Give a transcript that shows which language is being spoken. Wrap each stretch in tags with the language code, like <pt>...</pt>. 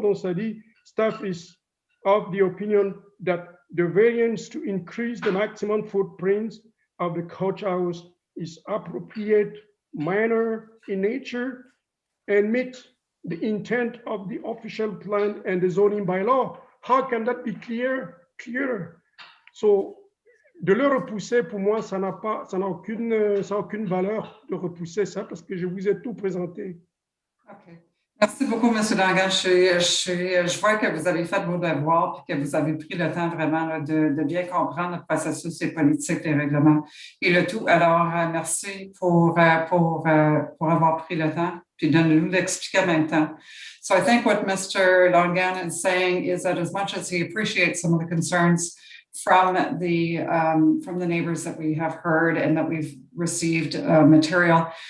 <fr>Donc, ça dit,</fr> <en>staff is of the opinion that the variance to increase the maximum footprints of the coach house is appropriate, minor in nature, and meet the intent of the official plan and the zoning bylaw. How can that be clearer? So,</en> <fr>de le repousser, pour moi, ça n'a aucune valeur de repousser ça parce que je vous ai tout présenté. OK. Merci beaucoup, M. Languin. Je vois que vous avez fait vos devoirs et que vous avez pris le temps vraiment là, de bien comprendre le processus et politique, les règlements et le tout. Alors, merci pour avoir pris le temps puis de nous l'expliquer en même temps.</fr> <en>So I think what Mr. Languin is saying is that as much as he appreciates some of the concerns from the neighbors that we have heard and that we've received material.</en>